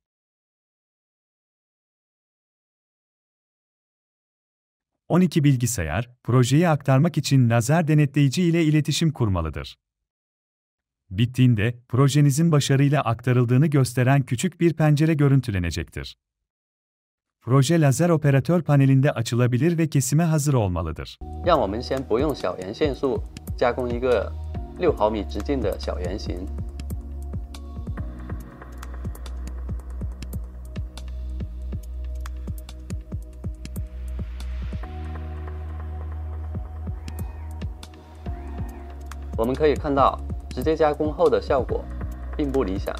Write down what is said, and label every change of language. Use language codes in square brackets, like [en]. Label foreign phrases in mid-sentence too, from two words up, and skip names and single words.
[tr] "12 bilgisayar, projeyi aktarmak için lazer denetleyici ile iletişim kurmalıdır." Bittiğinde, projenizin başarıyla aktarıldığını gösteren küçük bir pencere görüntülenecektir. Proje lazer operatör panelinde açılabilir ve kesime hazır olmalıdır. [zh] 让我们先不用小圆线束加工一个6毫米直径的小圆形。我们可以看到，直接加工后的效果并不理想。